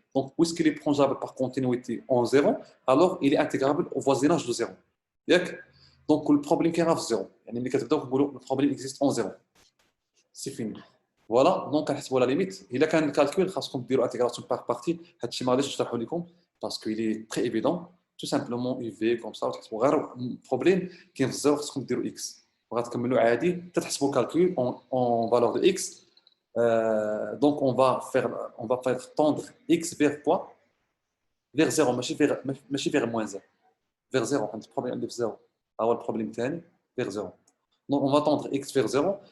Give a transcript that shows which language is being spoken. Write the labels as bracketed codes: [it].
[fr] Donc, puisqu'il est prolongeable par continuité en 0, alors il est intégrable au voisinage de 0. Donc, le problème qui arrive à 0. Le problème existe en 0. C'est fini. Voilà, donc on la limite. Il a qu'un calcul, [ar] خاصكم ديروا [fr] intégration par partie. [ar] هادشي ما غاديش نشرحو لكم [fr] parce qu'il est très évident. Tout simplement UV comme ça [ar] وتحسبوا غير البروبليم كاين في الزيرو خاصكم ديروا x وغتكملوا عادي تتحسبوا الكالكول [fr] en valeur de x Donc, on va faire tendre x vers quoi? Vers 0, [ar] ماشي [fr] vers moins 1. Vers 0, un problème [ar] اللي في [fr] 0. Alors, le problème تاني vers 0. Donc, on va tendre x vers 0.